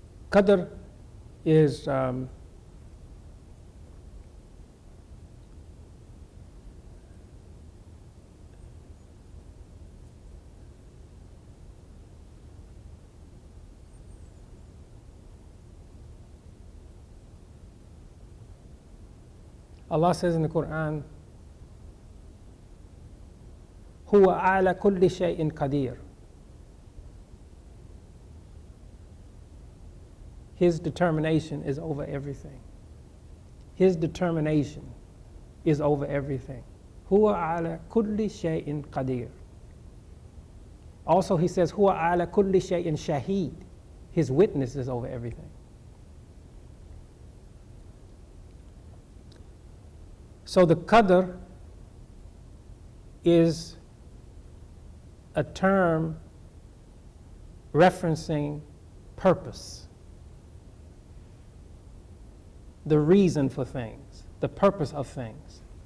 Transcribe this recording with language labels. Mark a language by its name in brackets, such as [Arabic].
[English] Qadr is Allah says in the Quran, [Arabic] هو على كل شيء قدير. [English] His determination is over everything. His determination is over everything. [Arabic] هو على كل شيء قدير. [English] Also he says, [Arabic] هو على كل شيء شهيد. [English] His witness is over everything. So the Qadr is a term referencing purpose, the reason for things, the purpose of things.